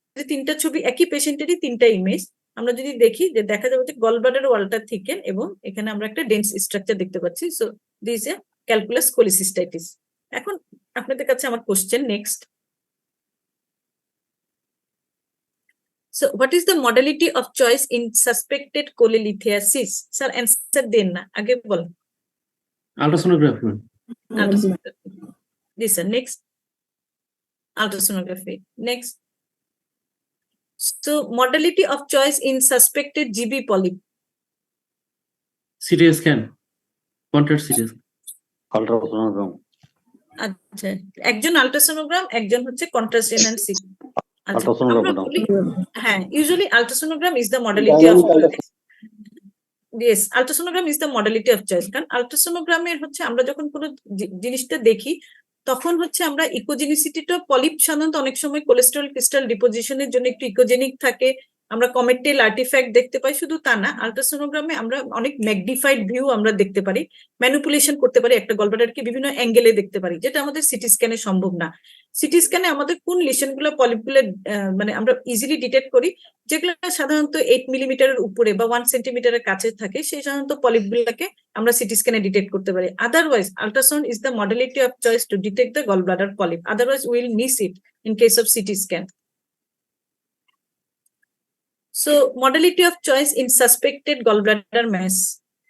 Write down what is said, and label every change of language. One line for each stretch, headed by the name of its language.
Bangla: তিনটা ছবি একই পেশেন্টেরই তিনটা ইমেজ আমরা যদি দেখি, যে দেখা যাবে যে গল ব্লাডারের ওয়ালটা থিকেন এবং এখানে আমরা একটা ডেন্স স্ট্রাকচার দেখতে পাচ্ছি।
English: So this is a calculus cholecystitis.
Bangla: এখন আপনাদের কাছে আমার question next,
English: so what is the modality of choice in suspected cholelithiasis?
Bangla: Sir, answer দেন না, আগে বল। Ultrasonography.
English: This sir. Next, ultrasonography. Next. So modality of choice in suspected GB polyp. CT scan. Contrast CT scan. Ultrasonogram.
Bangla: আচ্ছা, একজন ultrasonogram, একজন হচ্ছে contrast enhance city. আচ্ছা,
English: Ultrasonogram,
Bangla: আমরা
English: madam.
Bangla: বলি হ্যাঁ,
English: usually ultrasonogram is the modality of choice. Yes, ultrasonogram is the modality of choice.
Bangla: কারণ আল্ট্রাসোনোগ্রামের হচ্ছে আমরা যখন কোনো জিনিসটা দেখি তখন হচ্ছে আমরা ইকোজেনিসিটিটা পলিপ সাধারণত অনেক সময় কোলেস্টেরল ক্রিস্টাল ডিপোজিশনের জন্য একটু ইকোজেনিক থাকে, আমরা কমেটেল আর্টিফ্যাক্ট দেখতে পাই। শুধু তা না, আল্ট্রাসোনোগ্রামে আমরা অনেক ম্যাগনিফাইড ভিউ আমরা দেখতে পারি, ম্যানিপুলেশন করতে পারি, একটা গলব্লাডারকে বিভিন্ন অ্যাঙ্গেলে দেখতে পারি, যেটা আমাদের সিটি স্ক্যানে সম্ভব না। সিটি স্ক্যানে আমাদের কোন লিশনগুলো পলিপগুলো মানে আমরা ইজিলি ডিটেক্ট করি, যেগুলো সাধারণত 8 মিলিমিটারের উপরে বা 1 সেন্টিমিটারের কাছে থাকে, সেই সাধারণত পলিপগুলোকে আমরা সিটি স্ক্যানে ডিটেক্ট করতে পারি।
English: Otherwise ultrasound is the modality of choice to detect the gallbladder polyp, otherwise will miss it in case of CT scan. So modality of choice in suspected gallbladder mass.